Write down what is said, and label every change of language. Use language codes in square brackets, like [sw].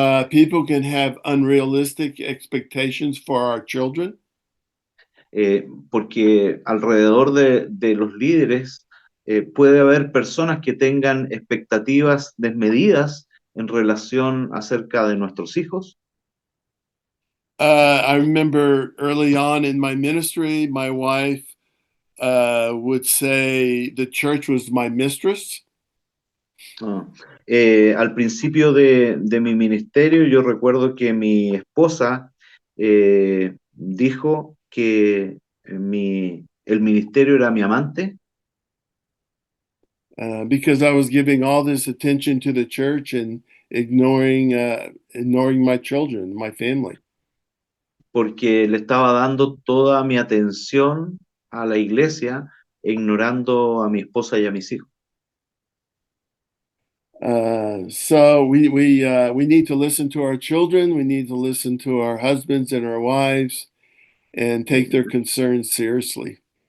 [en] People can have unrealistic expectations for our children. [es] Porque alrededor de los líderes puede haber personas que tengan expectativas desmedidas en relación acerca de nuestros hijos. [en] I remember early on in my ministry, my wife would say the church was my mistress. [es] Al principio de mi ministerio, yo recuerdo que mi esposa dijo que el ministerio era mi amante, [en] because I was giving all this attention to the church and ignoring my children, my family. [es] porque le estaba dando toda mi atención a la iglesia, ignorando a mi esposa y a mis hijos. [en] So we need to listen to our children. We need to listen to our husbands and our wives, and take their concerns seriously.